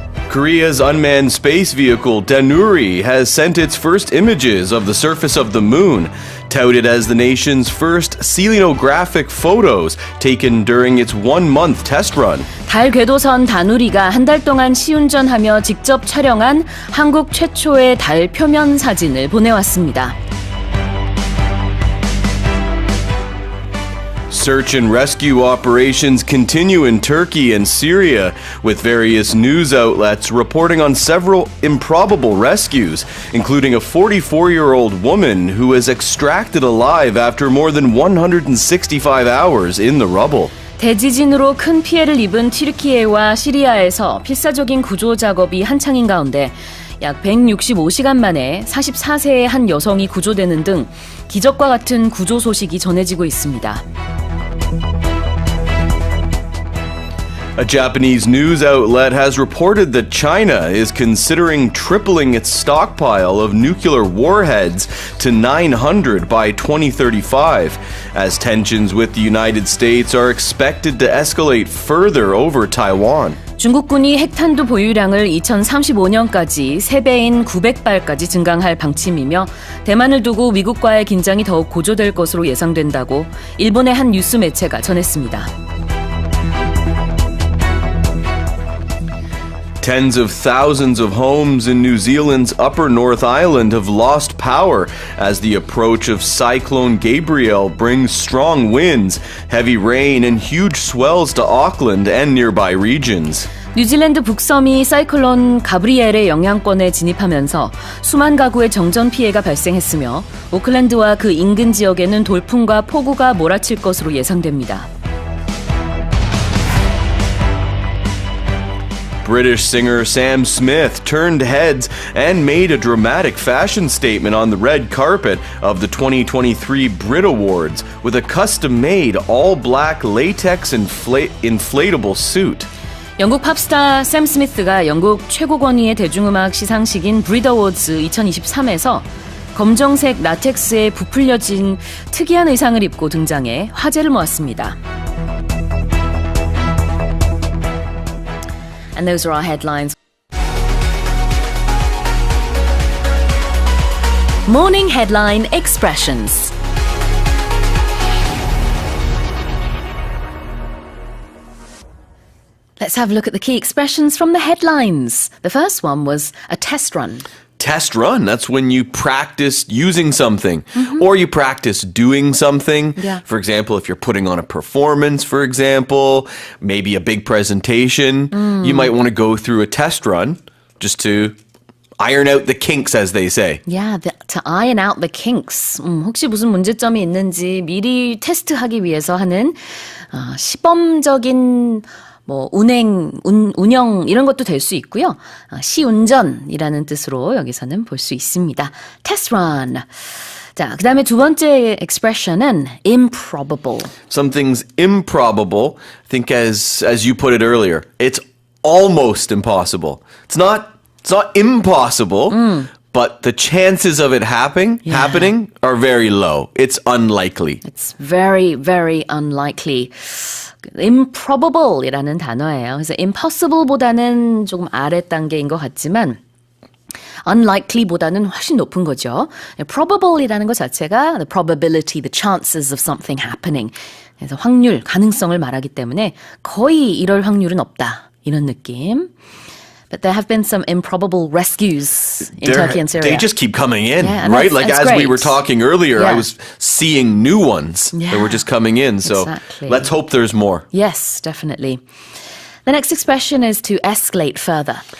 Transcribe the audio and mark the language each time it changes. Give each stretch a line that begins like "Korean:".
English: Korea's unmanned space vehicle Danuri has sent its first images of the surface of the moon, touted as the nation's first selenographic photos taken during its one-month test run.
Korean: 달 궤도선 다누리가 한 달 동안 시운전하며 직접 촬영한 한국 최초의 달 표면 사진을 보내왔습니다.
English: Search and rescue operations continue in Turkey and Syria, with various news outlets reporting on several improbable rescues, including a 44-year-old woman who was extracted alive after more than 165 hours in the rubble.
Korean: 대지진으로 큰 피해를 입은 튀르키예와 시리아에서 필사적인 구조 작업이 한창인 가운데 약 165시간 만에 44세의 한 여성이 구조되는 등 기적과 같은 구조 소식이 전해지고 있습니다.
English: A Japanese news outlet has reported that China is considering tripling its stockpile of nuclear warheads to 900 by 2035, as tensions with the United States are expected to escalate further over Taiwan.
Korean: 중국군이 핵탄두 보유량을 2035년까지 3배인 900발까지 증강할 방침이며 대만을 두고 미국과의 긴장이 더욱 고조될 것으로 예상된다고 일본의 한 뉴스 매체가 전했습니다.
English: Tens of thousands of homes in New Zealand's Upper North Island have lost power as the approach of Cyclone Gabrielle brings strong winds, heavy rain, and huge swells to Auckland and nearby regions.
Korean: 뉴질랜드 북섬이 사이클론 가브리엘의 영향권에 진입하면서 수만 가구의 정전 피해가 발생했으며 오클랜드와 그 인근 지역에는 돌풍과 폭우가 몰아칠 것으로 예상됩니다.
English: British singer Sam Smith turned heads and made a dramatic fashion statement on the red carpet of the 2023 Brit Awards with a custom-made all-black latex inflatable suit.
Korean: 영국 팝스타 샘 스미스가 영국 최고 권위의 대중음악 시상식인 브릿 어워즈 2023에서 검정색 라텍스에 부풀려진 특이한 의상을 입고 등장해 화제를 모았습니다.
English: And those are our headlines. Morning Headline Expressions. Let's have a look at the key expressions from the headlines. The first one was a test run. Test run, that's when you practice using something or you practice doing something. Yeah. For example, if you're putting on a performance, for example, maybe a big presentation, you might want to go through a test run just to iron out the kinks, as they say. Yeah, to iron out the kinks.
Korean: 혹시 무슨 문제점이 있는지 미리 테스트하기 위해서 하는 시범적인 운영 이런 것도 될 수 있고요. 시운전이라는 뜻으로 여기서는 볼 수 있습니다.
English: Test run.
Korean: 자, 그 다음에 두 번째 expression은 improbable.
English: Something's improbable. I think as you put it earlier, it's almost impossible. It's not impossible, but the chances of it happening are very low. It's unlikely. It's very, very unlikely.
Korean: improbable이라는 단어예요. 그래서 impossible보다는 조금 아래 단계인 것 같지만 unlikely보다는 훨씬 높은 거죠. probable이라는 것 자체가
English: the probability, the chances of something happening.
Korean: 그래서 확률, 가능성을 말하기 때문에 거의 이럴 확률은 없다. 이런 느낌.
English: But there have been some improbable rescues in Turkey and Syria. They just keep coming in, yeah, right? Like that's as great. we were talking earlier, Yeah. I was seeing new ones that were just coming in. So exactly. Let's hope there's more. Yes, definitely. The next expression is to escalate further.